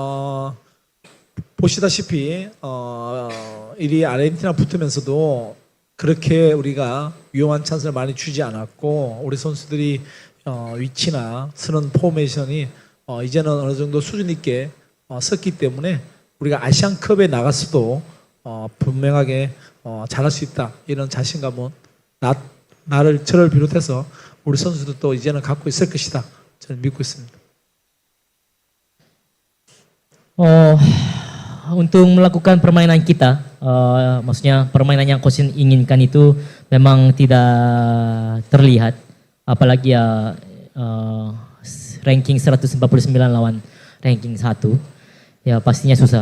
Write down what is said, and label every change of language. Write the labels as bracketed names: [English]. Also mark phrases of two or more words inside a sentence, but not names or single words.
[Korean] 보시다시피 1위 아르헨티나 붙으면서도 그렇게 우리가 위험한 찬스를 많이 주지 않았고, 우리 선수들이 위치나 쓰는 포메이션이 이제는 어느 정도 수준 있게 섰기 때문에 우리가 아시안컵에 나갔어도 분명하게 잘할 수 있다, 이런 자신감은 저를 비롯해서 우리 선수들도 이제는 갖고 있을 것이다, 저는 믿고 있습니다. [Indonesian] Untuk melakukan permainan kita, maksudnya permainan yang coach inginkan itu memang tidak terlihat, apalagi ya ranking 149 lawan ranking 1, ya pastinya susah.